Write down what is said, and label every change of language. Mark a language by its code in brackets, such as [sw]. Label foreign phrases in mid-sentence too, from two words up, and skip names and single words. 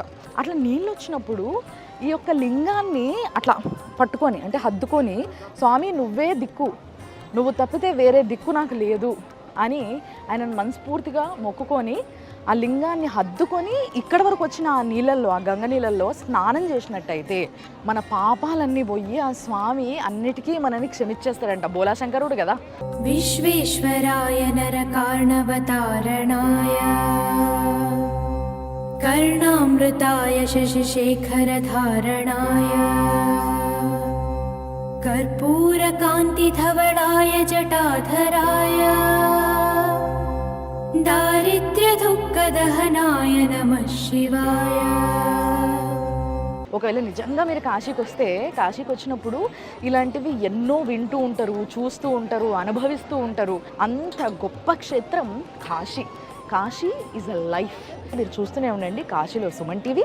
[te] అట్లా నీళ్ళు వచ్చినప్పుడు ఈ యొక్క లింగాన్ని అట్లా పట్టుకొని అంటే హద్దుకొని, స్వామి నువ్వే దిక్కు, నువ్వు తప్పితే వేరే దిక్కు నాకు లేదు అని ఆయనను మనస్ఫూర్తిగా మొక్కుకొని ఆ లింగాన్ని హద్దుకొని ఇక్కడ వరకు వచ్చిన ఆ నీళ్ళల్లో, ఆ గంగ నీళ్ళల్లో స్నానం చేసినట్టయితే మన పాపాలన్నీ పోయి ఆ స్వామి అన్నిటికీ మనని క్షమించేస్తాడంట. బోలాశంకరుడు కదా. [sa] विश्वेश्वराय नरकार्णवतारणाय कर्णामृताय शशिशेखरधारणाय कर्पूरकान्तिधवलाय जटाधराय दारिद्र्यदुःखदहनाय नमः शिवाय. [te] ఒకవేళ నిజంగా మీరు కాశీకి వస్తే, కాశీకి వచ్చినప్పుడు ఇలాంటివి ఎన్నో వింటూ ఉంటారు, చూస్తూ ఉంటారు, అనుభవిస్తూ ఉంటారు. అంత గొప్ప క్షేత్రం కాశీ. కాశీ [en] is a life. [te] మీరు చూస్తూనే ఉండండి కాశీలో సుమన్ టీవీ.